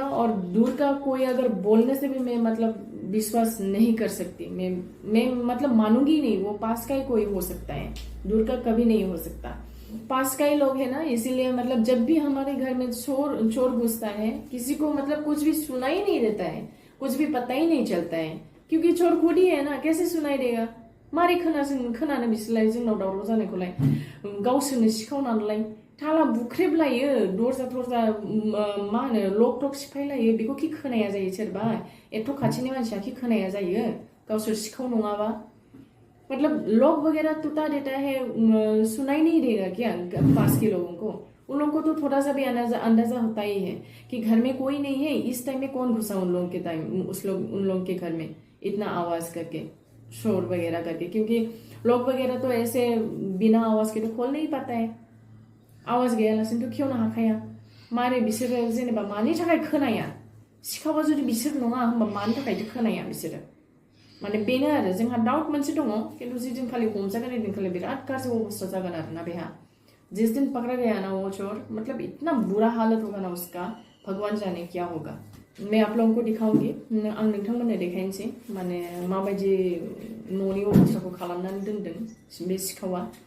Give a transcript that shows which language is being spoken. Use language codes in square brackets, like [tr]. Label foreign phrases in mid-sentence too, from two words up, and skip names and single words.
[hi] और दूर का कोई अगर बोलने से भी मैं मतलब विश्वास नहीं कर सकती, मैं मतलब मानूंगी नहीं, वो पास का ही कोई हो सकता है, दूर का कभी नहीं हो सकता। पास का ही लोग है ना, इसीलिए मतलब जब भी हमारे घर में चोर चोर घुसता है, किसी को मतलब कुछ भी सुनाई नहीं देता है, कुछ भी पता ही नहीं चलता है, क्योंकि चोर खुद ही है ना, कैसे सुनाई देगा। [brx] मारै खोनानो बिसोरलाय जोंनाव दावराव जानायखौलाय, गावसोरनो सिखावनानैलाय थाला बुख्रेबलायो, दरजा थरजा मा होनो लक टक सिफायलायो, बेखौ खि खोनाया जायो सोरबा, एथ' खाथिनि मानसिया खि खोनाया जायो गावसोर सिखाव नङाबा। [hi] मतलब लोग वगैरह टूटा देता है, सुनाई नहीं देगा क्या पास के लोगों को। उन लोगों को तो थोड़ा सा भी अंदाजा होता ही है कि घर में कोई नहीं है, इस टाइम में कौन घुसा उन लोगों के टाइम, उन लोगों के घर में इतना आवाज करके, शोर वगैरह करके, क्योंकि लोग वगैरह तो ऐसे बिना आवाज के तो खोल नहीं पाता है, [brx] आवाज गैयालासिनोथ' खेवनो हाखाया। मारै बिसोरो जेनेबा मानि थाखाय खोनाया, सिखावा जुदि बिसोर नङा होमबा मानि थाखायथो खोनाया बिसोरो। माने बेनो आरो जोंहा डाउट मोनसे दङ, किन्तु जिदिनखालि हमजागोन ओइदिनखालि बिराद गाज्रि अबस्था जागोन आरोना बेहा। [hi] जिस दिन पकड़ा गया ना वो चोर, मतलब इतना बुरा हालत होगा ना उसका, भगवान जाने क्या होगा। मैं आप लोगों को दिखाऊंगी, [brx] आं नोंथांमोननो देखायनोसै माने माबायदि न'नि अबस्थाखौ खालामनानै दोनदों बे सिखावा।